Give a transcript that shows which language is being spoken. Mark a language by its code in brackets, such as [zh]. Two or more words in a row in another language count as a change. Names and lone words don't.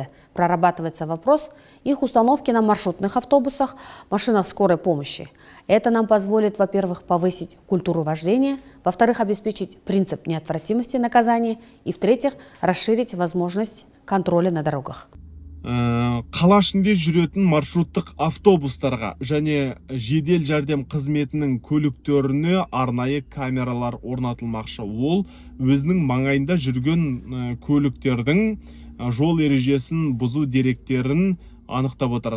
[ru] Прорабатывается вопрос их установки на маршрутных автобусах, машинах скорой помощи. Это нам позволит, во-первых, повысить культуру вождения, во-вторых, обеспечить принцип неотвратимости наказания и, в-третьих, расширить возможность контроля на дорогах. [kk] Қала ішінде жүретін маршруттық автобустарға және жедел жәрдем қызметінің көліктеріне арнайы камералар орнатылмақшы. Ол өзінің маңайында жүрген көліктердің жол ережесін бұзу деректерін анықтап отырады.